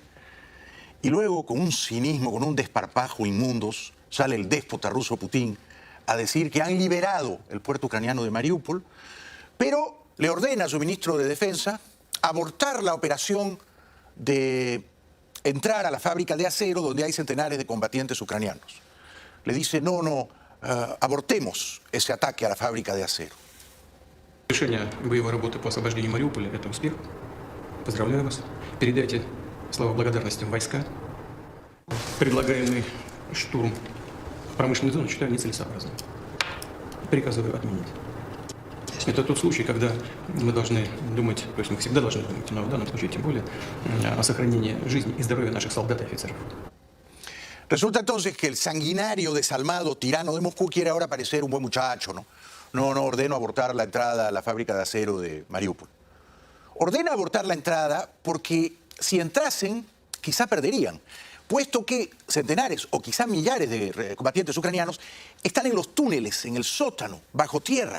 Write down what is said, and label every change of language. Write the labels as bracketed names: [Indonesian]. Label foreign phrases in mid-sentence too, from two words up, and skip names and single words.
[Spanish] Y luego, con un cinismo, con un desparpajo inmundos, sale el déspota ruso Putin a decir que han liberado el puerto ucraniano de Mariupol, pero le ordena a su ministro de Defensa abortar la operación de entrar a la fábrica de acero donde hay centenares de combatientes ucranianos. Le dice, no, abortemos ese ataque a la fábrica de acero. [Russian] Решение боевой работы по освобождению Мариуполя – это успех. Поздравляю вас. Передайте слова благодарности в войска. Предлагаемый штурм промышленной зоны считаю нецелесообразным. Приказываю отменить. Это тот случай, когда мы должны думать, то есть мы всегда должны думать, но в данном случае тем более, о сохранении жизни и здоровья наших солдат и офицеров. [Spanish] Resulta entonces que el sanguinario, desalmado, tirano de Moscú quiere ahora parecer un buen muchacho, ¿no? No, ordeno abortar la entrada a la fábrica de acero de Mariupol. Ordena abortar la entrada porque si entrasen, quizá perderían, puesto que centenares o quizá millares de combatientes ucranianos están en los túneles, en el sótano, bajo tierra.